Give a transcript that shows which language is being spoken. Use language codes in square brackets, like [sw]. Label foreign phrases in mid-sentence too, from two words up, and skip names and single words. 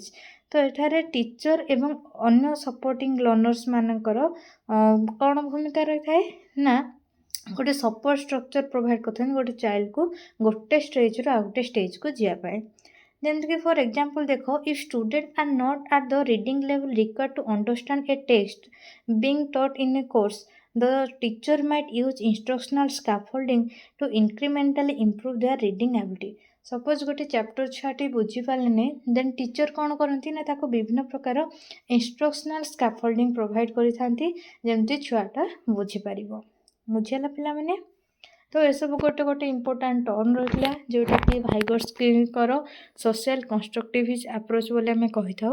[or] ତ ଏଠାରେ ଟିଚର ଏବଂ ଅନ୍ୟ [en] supporting learners [or] ମାନଙ୍କର କ'ଣ ଭୂମିକା ରହିଥାଏ ନା ଗୋଟେ [en] support structure provide [or] କରିଥାନ୍ତି ଗୋଟେ ଚାଇଲ୍ଡକୁ ଗୋଟେ ଷ୍ଟେଜ୍ରୁ ଆଉ ଗୋଟେ ଷ୍ଟେଜ୍କୁ ଯିବା ପାଇଁ। [en] ଯେମିତିକି for example ଦେଖ, if student are not at the reading level required to understand a text being taught in a course, the teacher might use instructional scaffolding to incrementally improve their reading ability। [or] ସପୋଜ ଗୋଟେ ଚାପ୍ଟର ଛୁଆଟି ବୁଝିପାରିଲେନି, [en] then teacher [or] କ'ଣ କରନ୍ତି ନା ତାକୁ ବିଭିନ୍ନ ପ୍ରକାର [en] instructional scaffolding provide [or] କରିଥାନ୍ତି ଯେମିତି ଛୁଆଟା ବୁଝିପାରିବ। ବୁଝିଗଲା ପିଲାମାନେ? ତ ଏସବୁ ଗୋଟେ ଗୋଟେ [en] important term [or] ରହିଥିଲା ଯେଉଁଟାକି ଭାଇଗୋଟ୍ସ୍କିଙ୍କର [en] social constructivist approach [or] ବୋଲି ଆମେ କହିଥାଉ।